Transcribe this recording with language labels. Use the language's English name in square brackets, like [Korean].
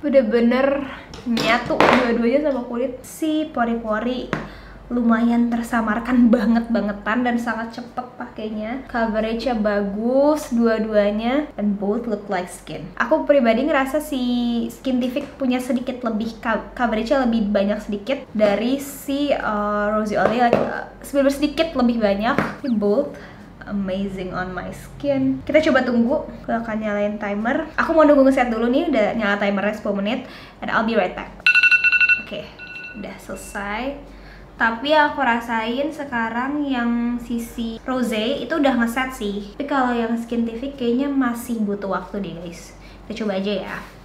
[Indonesian] Bener-bener nyatu dua-duanya sama kulit. Si pori-pori lumayan tersamarkan bangetan dan sangat cepet pakainya. Coveragenya bagus dua-duanya [English] and both look like skin. [Indonesian] Aku pribadi ngerasa si Skintific punya sedikit lebih coveragenya lebih banyak sedikit dari si Rosy All Day, sebenarnya sedikit lebih banyak. [English] Tapi both amazing on my skin. [Indonesian] Kita coba tunggu, aku akan nyalain timer. Aku mau nunggu ngeset dulu nih, udah nyala timernya 10 menit, [English] and I'll be right back. [Indonesian] Oke, udah selesai. Tapi aku rasain sekarang yang sisi rose itu udah ngeset sih. Tapi kalau yang Skintific kayaknya masih butuh waktu deh guys. Kita coba aja ya.